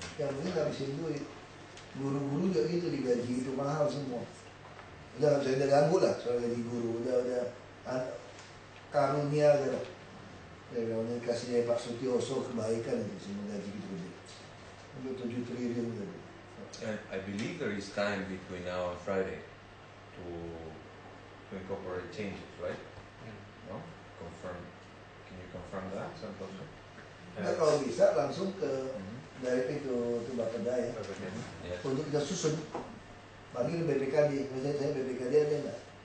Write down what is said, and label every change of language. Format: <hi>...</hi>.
<id>Yang penting ngabisin duit. Guru-guru juga gitu digaji itu mahal semua. Udah nggak bisa diganggu lah soal jadi guru. Udah karunia gitu. Ya kalau dikasih dari Pak Sutioso kebaikan itu semua gaji gitu gede. Udah 7 triliun gitu.</id> <en>I believe there is time between now and Friday to incorporate changes, right? No? Confirm. Can you confirm that, Santoso?</en> <id>Nah, kalau bisa langsung ke dari itu Bapak Daya untuk kita susun panggil BPKD, misalnya saya BPKD ada nggak?</id>